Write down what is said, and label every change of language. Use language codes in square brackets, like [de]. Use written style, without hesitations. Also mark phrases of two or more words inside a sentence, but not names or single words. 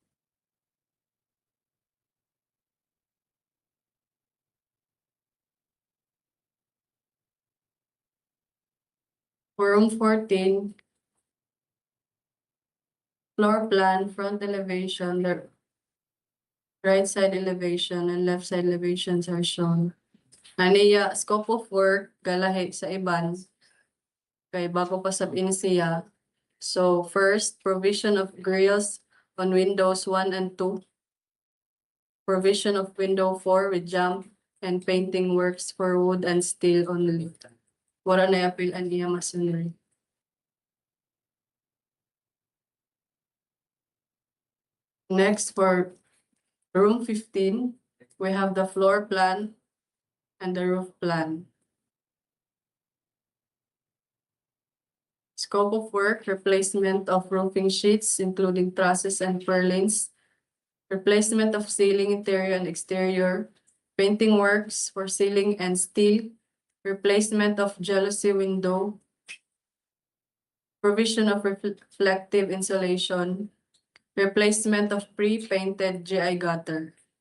[en] For room 14, floor plan, front elevation, the right side elevation and left side elevations are shown. Aniya, scope of work, [ceb] galahi sa iban. Kay bago pa sab siya. [en] So first, provision of grills on windows 1 and 2. Provision of window 4 with jump and painting works for wood and steel only. [ceb] Wala na apil ang iya masonry. [en] Next, for room 15, we have the floor plan and the roof plan. Scope of work, replacement of roofing sheets, including trusses and purlins, replacement of ceiling interior and exterior, painting works for ceiling and steel, replacement of jalousie window, provision of reflective insulation, replacement of pre-painted GI gutter.